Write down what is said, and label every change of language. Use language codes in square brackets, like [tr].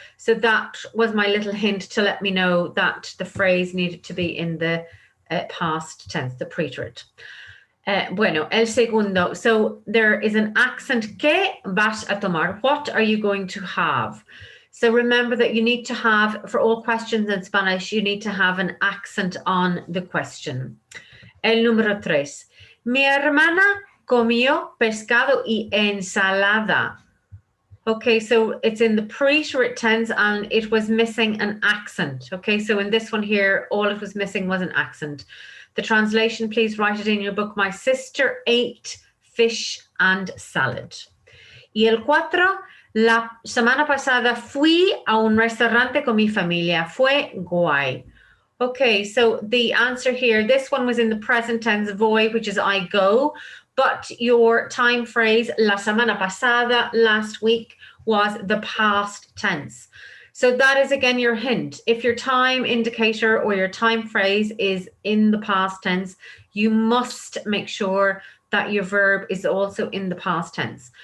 [en] So that was my little hint to let me know that the phrase needed to be in the past tense, the pre-short. [es] Bueno, el segundo. [en] So there is an accent. [es] ¿Qué vas a tomar? [en] What are you going to have? So remember that you need to have, for all questions in Spanish, you need to have an accent on the question. [es] El número 3. Mi hermana comió pescado y ensalada. [en] Okay, so it's in the pre-short tense and it was missing an accent. Okay, so in this one here, all it was missing was an accent. The translation, please write it in your book. My sister ate fish and salad. Y el 4, [es] la semana pasada fui a un restaurante con mi familia. Fue guay. [en] Okay, so the answer here, this one was in the present tense, voy, which is I go, but your time phrase, [es] la semana pasada, [en] last week, was the past tense. So that is again your hint. If your time indicator or your time phrase is in the past tense, you must make sure that your verb is also in the past tense.